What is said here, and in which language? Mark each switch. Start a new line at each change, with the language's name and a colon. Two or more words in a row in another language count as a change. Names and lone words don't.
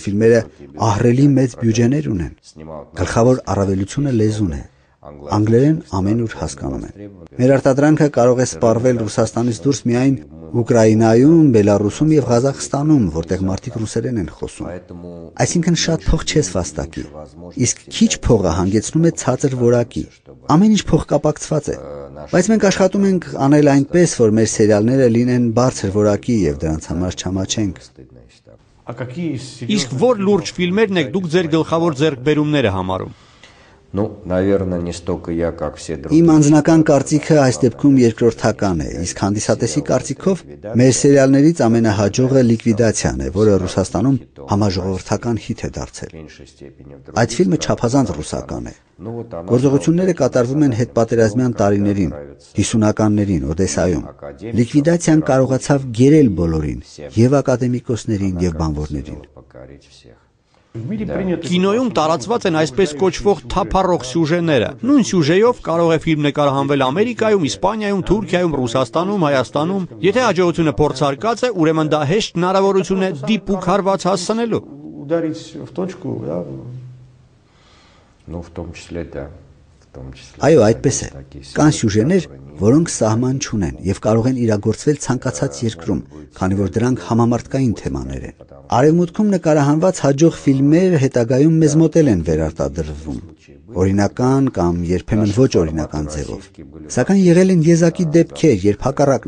Armenian: ֆիլմերը ահռելի մեծ բյուջեներ ունեն։ Գլխավոր առավելությունը լեզուն է։ Անգլերեն ամենուր հասկանում են։ Մեր արտադրանքը կարող է սպառվել Ռուսաստանից դուրս միայն Ուկրաինայում, Բելարուսում եւ Ղազախստանում, որտեղ մարդիկ ռուսերեն են խոսում։ Այսինքն շատ փող չես վաստակի։ Իսկ քիչ փողը հանգեցնում է ցածր որակի։ Ամեն ինչ փոխկապակցված է։ Բայց մենք աշխատում ենք անել այնպես, որ մեր սերիալները լինեն բարձր որակի եւ դրանց համար չամաչենք։ Իսկ որ լուրջ ֆիլմերն եք դուք ձեր գլխավոր ձեռքբերումները համարում։
Russian: Ну, наверное, не столько я, как все другие.
Armenian: Իմ անձնական կարծիքը այս դեպքում երկրորդական է, իսկ հանդիսատեսի կարծիքով մեր սերիալներից ամենահաջողը Լիկվիդացիան է, որը Ռուսաստանում համաժողովրդական հիթ է դարձել։ Այդ ֆիլմը չափազանց ռուսական է։ Գործողությունները կատարվում են հետպատերազմյան տարիներին, 50-ականներին Օդեսայում։ Լիկվիդացիան կարողացավ գերել բոլորին, եւ ակադեմիկոսներին, եւ բանվորներին։ Կինոյում տարածված են այսպես կոչվող թափառող սյուժեները։ Նույն սյուժեով կարող է ֆիլմ նկարահանվել Ամերիկայում, Իսպանիայում, Թուրքիայում, Ռուսաստանում, Հայաստանում։ Եթե հաջողությունը փորձարկած է, ուրեմն դա հեշտ հնարավորություն է դիպուկ հարված հասցնելու։
Russian: Ну, в том числе, да.
Armenian: Այո, այդպես է։ Կան սյուժեներ, որոնք սահման չունեն եւ կարող են իրագործվել ցանկացած երկրում, քանի որ դրանք համամարտկային թեմաներ են։ Արևմուտքում նկարահանված հաջող ֆիլմեր հետագայում մեզ մոտ են վերարտադրվում, օրինական կամ երբեմն ոչ օրինական ձևով։ Սակայն եղել են եզակի դեպքեր, երբ հակառակն